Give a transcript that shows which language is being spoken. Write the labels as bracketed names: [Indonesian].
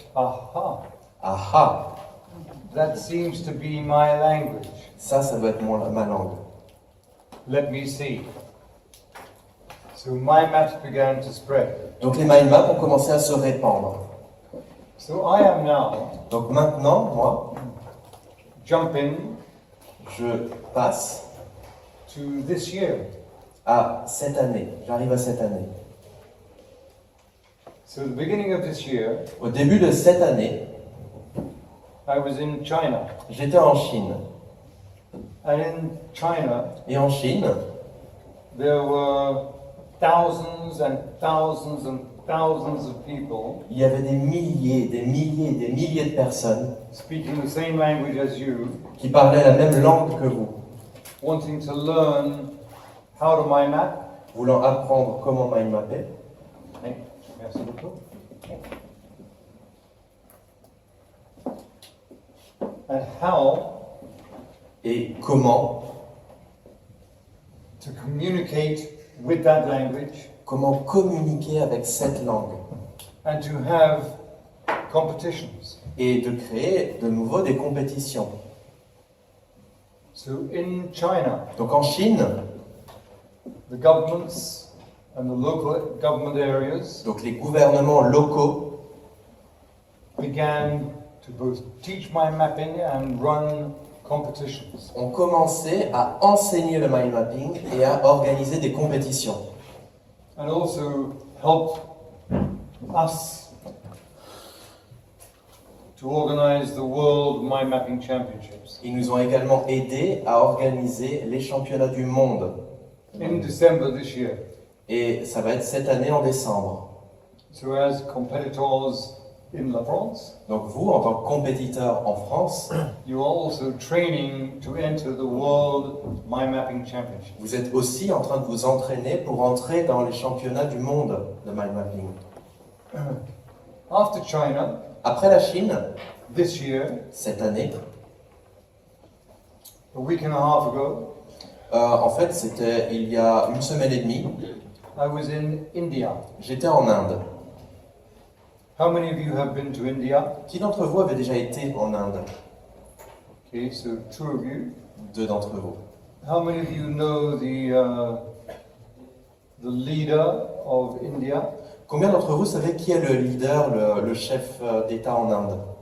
[English] aha, ah, that seems to be my language. [French] ça doit être ma langue. [English] Let me see. So mind maps began to spread. [French] Donc les mind maps ont commencé à se répandre. [English] So I am now [French] Donc maintenant, moi, [English] jumping [French] je passe [English] to this year. [French] à cette année. J'arrive à cette année. [English] So the beginning of this year, [French] Au début de cette année, [English] I was in China. [French] j'étais en Chine. [English] And in China, [French] Et en Chine, [English] there were thousands and thousands and thousands of people [French] il y avait des milliers de personnes [English] speaking the same language as you, [French] qui parlaient la même langue que vous, [English] wanting to learn how to mind map. [French] voulant apprendre comment mind mapper. Merci beaucoup. [English] And how [French] Et comment [English] to communicate with that language [French] communiquer avec cette langue [English] and to have competitions. [French] et de créer de nouveau des compétitions. [English] So in China, [French] Donc en Chine, [English] the governments and the local government areas [French] donc les gouvernements locaux [English] began to both teach mind mapping and run competitions. [French] ont commencé à enseigner le mind mapping et à organiser des compétitions. [English] And also helped us to organize the World Mind Mapping Championships. [French] Ils nous ont également aidés à organiser les championnats du monde. [English] In December this year. [French] Et ça va être cette année en décembre. [English] So as competitors in La France, [French] Donc vous, en tant que compétiteur en France, [English] you are also training to enter the World Mind Mapping Championship. [French] vous êtes aussi en train de vous entraîner pour entrer dans les championnats du monde de mind mapping. [English] After China, [French] Après la Chine, [English] this year, [French] cette année, [English] a week and a half ago, [French] en fait c'était il y a une semaine et demie, [English] I was in India. [French] j'étais en Inde. [English] How many of you have been to India? [French] Qui d'entre vous avait déjà été en Inde? [English] Okay, so 2 of you. [French] 2 d'entre vous. [English] How many of you know the leader of India? [French] Combien d'entre vous savez qui est le leader, le chef d'État en Inde?